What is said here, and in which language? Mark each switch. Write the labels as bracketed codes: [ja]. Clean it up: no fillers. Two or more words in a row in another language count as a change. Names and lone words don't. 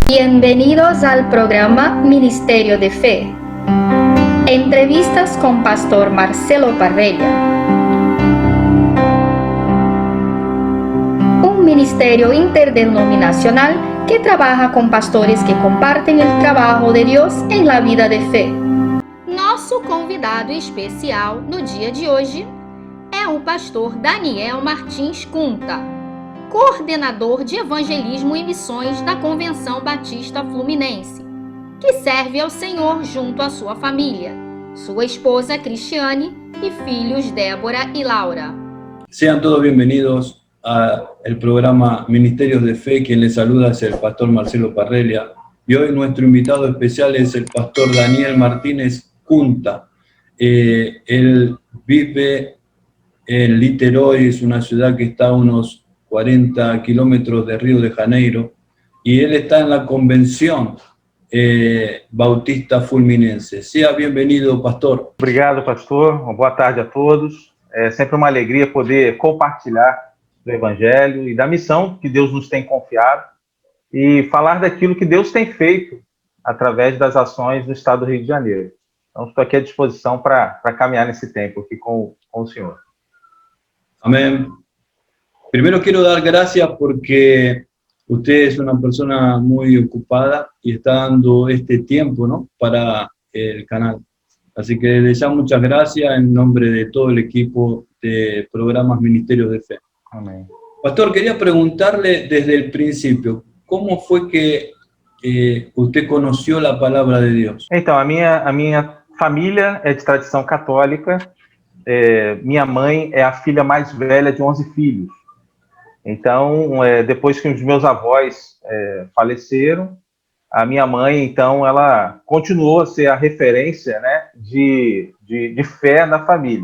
[es] Bienvenidos al programa Ministerio de Fe. Entrevistas con Pastor Marcelo Parrella. Un ministerio interdenominacional que trabaja [pt] com pastores que compartem o trabalho de Deus em [es] la vida de fé. [pt] Nosso convidado especial no dia de hoje é o pastor Daniel Martins Cunta, coordenador de evangelismo e missões da Convenção Batista Fluminense, que serve ao Senhor junto à sua família, sua esposa Cristiane e filhos Débora e Laura. [es] Sean todos bienvenidos al programa Ministerios de Fe. Quien les saluda es el pastor Marcelo Parrella. Y hoy nuestro invitado especial es el pastor Daniel Martínez Cunta. Él vive en Niterói, es una ciudad que está a unos 40 kilómetros de Río de Janeiro, y él está en la Convención Bautista Fluminense. Sea bienvenido, pastor. [pt] Obrigado, pastor. Uma boa tarde a todos. É sempre uma alegria poder compartilhar do Evangelho e da missão que Deus nos tem confiado e falar daquilo que Deus tem feito através das ações no estado do Rio de Janeiro. Então, estou aqui à disposição para caminhar nesse tempo aqui com o senhor. [es] Amén. Primero quiero dar gracias porque usted es una persona muy ocupada y está dando este tiempo, ¿no?, para el canal. Así que desde ya muchas gracias en nombre de todo el equipo de programas Ministerios de Fe. Amém. Pastor, quería preguntarle desde el principio, ¿cómo fue que usted conoció la palabra de Dios? [pt] Então, a minha família é de tradição católica. Minha mãe é a filha mais velha de 11 filhos. Então, depois que os meus avós faleceram, a minha mãe, então, ela continuou a ser a referência, né, de fé na família.